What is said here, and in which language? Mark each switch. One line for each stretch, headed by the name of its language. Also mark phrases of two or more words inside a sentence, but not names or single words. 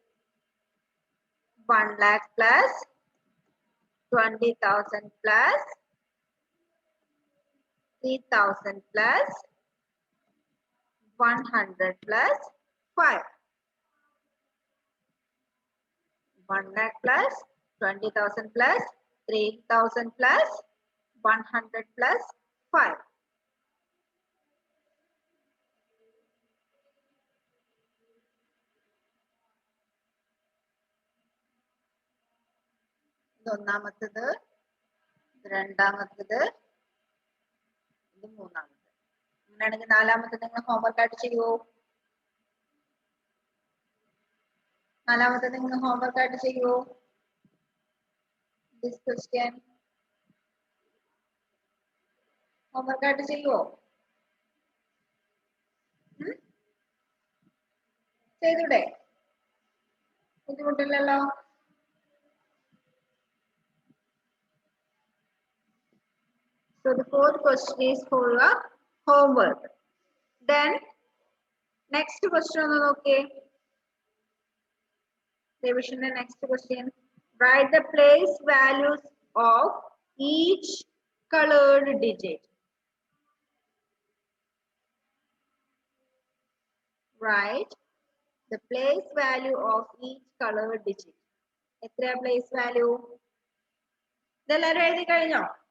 English: 1 lakh plus 20,000 plus 3,000 plus 100 plus 5. 1 lakh plus 20,000 plus 3000 plus 100 plus 5.
Malayalam: ഒന്നാമത്തത്, രണ്ടാമത്തത്, ഇത് മൂന്നാമത്തത്. അങ്ങനെയാണെങ്കിൽ നാലാമത്തത് നിങ്ങൾ ഹോംവർക്ക് ആയിട്ട് ചെയ്യുമോ? നാലാമത്തത് നിങ്ങൾ ഹോംവർക്ക് ആയിട്ട് ചെയ്യുമോ?
English: this question homework
Malayalam: ആയിട്ട് ചെയ്യുമോ? ചെയ്തൂടെ? ബുദ്ധിമുട്ടില്ലല്ലോ?
English: So the fourth question is for a homework. Then next question on okay. Revision the next question. Write the place values of each colored digit. Write the place value of each colored digit.
Malayalam: എത്രയാ
English: place value?
Malayalam: ഇതെല്ലാവരും എഴുതി കഴിഞ്ഞോ?